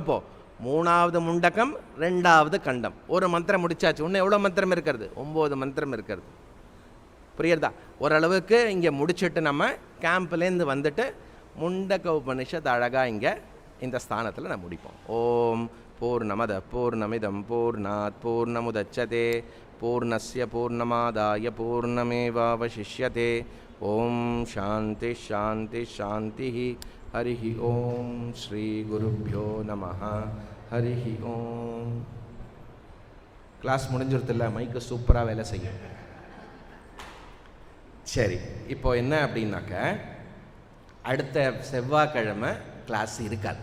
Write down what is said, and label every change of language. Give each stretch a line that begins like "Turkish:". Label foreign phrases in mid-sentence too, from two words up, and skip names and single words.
Tamil: இப்போது 3வது முண்டகம் 2வது கண்டம். ஒரு மந்திரம் முடிச்சாச்சு. இன்னும் எவ்வளோ மந்திரம் இருக்கிறது? 9 மந்திரம் இருக்கிறது. புரியுறதா? ஓரளவுக்கு இங்கே முடிச்சுட்டு நம்ம கேம்ப்லேருந்து வந்துட்டு முண்டக உபனிஷத் அழகாக இங்கே இந்த ஸ்தானத்தில் நம்ம முடிப்போம்.
Sanskrit: ओं पूर्णमदः पूर्णमिदं पूर्णात् पूर्णमुदच्यते पूर्णस्य पूर्णमादाय पूर्णमेवावशिष्यते. ओं शान्तिः शान्तिः शान्तिः. हरिः ओं श्री गुरुभ्यो नमः. हरिः ओं.
Tamil: கிளாஸ் முடிஞ்சிருதில்ல, மைக்கு சூப்பராக வேலை செய்யும். சரி, இப்போ என்ன அப்படின்னாக்க, அடுத்த செவ்வாய்க்கிழமை கிளாஸ் இருக்காது.